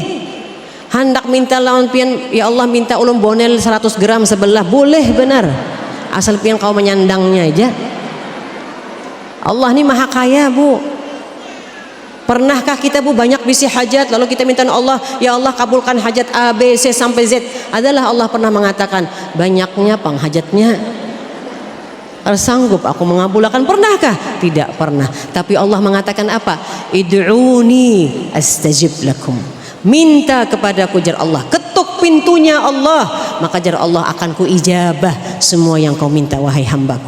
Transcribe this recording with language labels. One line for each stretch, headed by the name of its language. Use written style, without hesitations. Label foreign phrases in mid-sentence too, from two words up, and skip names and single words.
Banjar: Hendak minta lawan pian, ya Allah minta ulun bonel 100 gram sebelah, boleh benar. Asal pian kau menyandangnya aja. Allah ini maha kaya, Bu. Pernahkah kita Bu banyak bisi hajat lalu kita minta Allah, ya Allah kabulkan hajat A, B, C sampai Z? Adalah Allah pernah mengatakan banyaknya penghajatnya sanggup aku mengabulkan? Pernahkah? Tidak pernah. Tapi Allah mengatakan apa?
Arabic: Id'uni astajib lakum.
Banjar: Minta kepadaku jar Allah, ketuk pintunya Allah, maka jar Allah akan ku ijabah semua yang kau minta wahai hambaku.